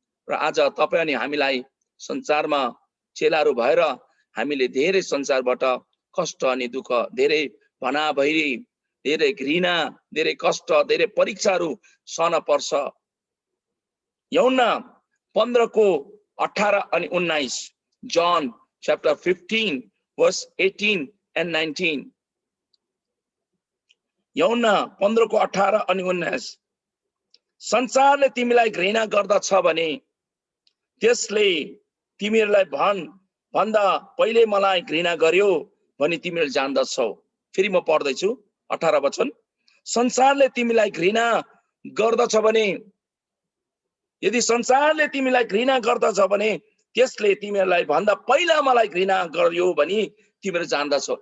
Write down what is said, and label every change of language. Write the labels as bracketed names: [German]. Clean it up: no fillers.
[Nepali] र आज तपाईं अनि हामीलाई संसारमा चेलाहरू भएर हामीले धेरै संसारबाट कष्ट अनि दुःख, धेरै भनाभैरी, धेरै घृणा, धेरै कष्ट, धेरै परीक्षाहरू सहन पर्छ। यूहन्ना 15:18 अनि 19, [English] John chapter 15 verse 18 and 19। [Nepali] यूहन्ना 15:18 अनि 19, संसारले तिमीलाई घृणा गर्दछ भने त्यसले तिमीहरूलाई भन्दा पहिले मलाई घृणा गर्यो भनी तिमीहरूले जान्दछौ। फेरि म पढ्दैछु 18 वचन, संसारले तिमीलाई घृणा गर्दछ भने, यदि संसारले तिमीलाई घृणा गर्दछ भने त्यसले तिमीहरूलाई भन्दा पहिला मलाई घृणा गर्यो भनी तिमीहरू जान्दछौ।